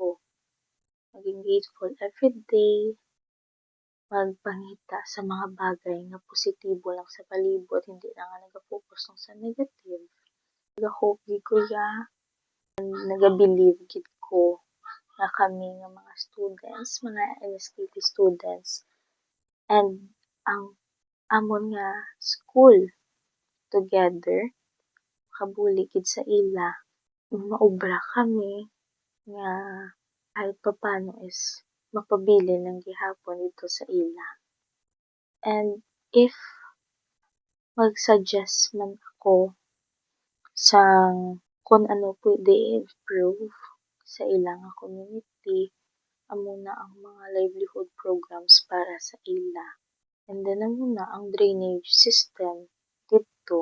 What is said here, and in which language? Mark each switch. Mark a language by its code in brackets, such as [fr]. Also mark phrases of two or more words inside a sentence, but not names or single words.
[hil] Maging grateful everyday, magpangita sa mga bagay nga positibo lang sa palibot, hindi lang nga nag-focus lang sa negative. Nag-hope gid ko nag-believe gid ko na kami nga mga students, mga NSKP students and ang amon nga school together makabulig gid sa ila, maobra kami nga [tl] kahit papano [hil] is mapabilin lang gihapon dito sa ila. And if mag-suggest man ako sang kung ano pwede i-improve sa ilang community, amo na ang mga [en] livelihood programs [hil] para sa ila. And then amo na ang [en] drainage system [hil] dito.